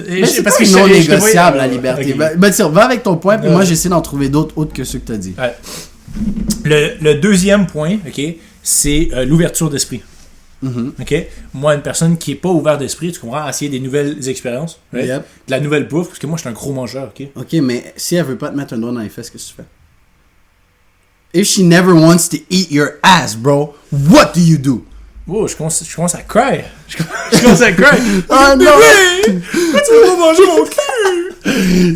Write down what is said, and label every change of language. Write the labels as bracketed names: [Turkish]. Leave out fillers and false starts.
[French] mais c'est parce que non négociable, la liberté. Okay. Ben, tiens, va avec ton point, puis moi, j'essaie d'en trouver d'autres autres que ceux que t'as dit. Ouais. Le deuxième point, ok, c'est l'ouverture d'esprit. Ok, moi, une personne qui est pas ouverte d'esprit, tu comprends, à essayer des nouvelles expériences, right? De la nouvelle bouffe, parce que moi, je suis un gros mangeur, ok. Ok, mais si elle veut pas te mettre un doigt dans les fesses, qu'est-ce que tu fais? [English] If she never wants to eat your ass, bro, what do you do? [French] Oh, je commence à cry. Je commence à cry. Oh non! Tu veux pas manger mon cul?